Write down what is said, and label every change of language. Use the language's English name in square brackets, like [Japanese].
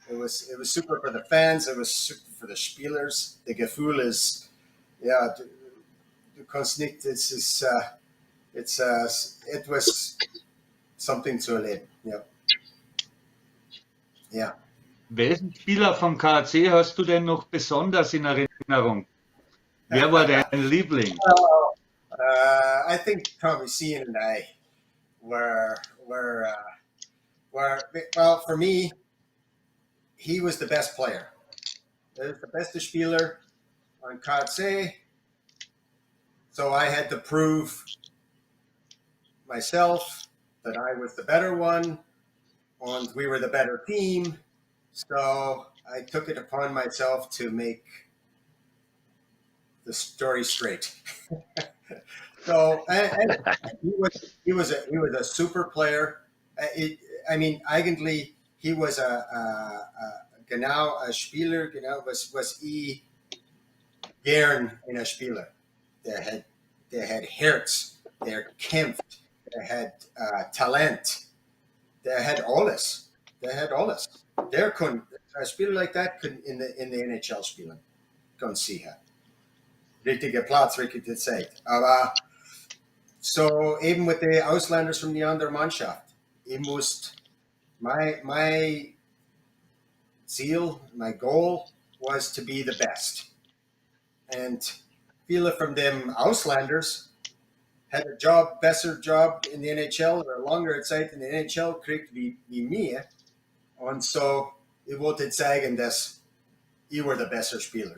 [English] It was super for the fans. It was super for the Spielers. [German] The Gefühl ist, ja, du kannst nicht. [English] It was something zu erleben. [German] Ja. Ja. Welchen Spieler vom KAC hast du denn noch besonders in Erinnerung? Wer war dein Liebling? [English] I think Tommy Cian and I were well, for me, he was the best player. He was the beste Spieler on KC. So I had to prove myself that I was the better one and we were the better team. So I took it upon myself to make the story straight. So and he was a super player. [German] Eigentlich he was genau ein Spieler, genau was ich gern in einem Spieler. Der hat Herz, der kämpft, der hat Talent, der hat alles. Der kann, ein Spieler like that kann in the NHL spielen. Ganz sicher. Richtiger Platz, richtige Zeit. Aber so eben mit den Ausländern von der anderen Mannschaft. [English] Ich muss, my Ziel, my goal was to be the best. [German] And viele von dem Ausländers had a besser Job in the NHL oder langere Zeit in der NHL kriegt wie mir. Und so, ich wollte zeigen, dass ich war der bessere Spieler.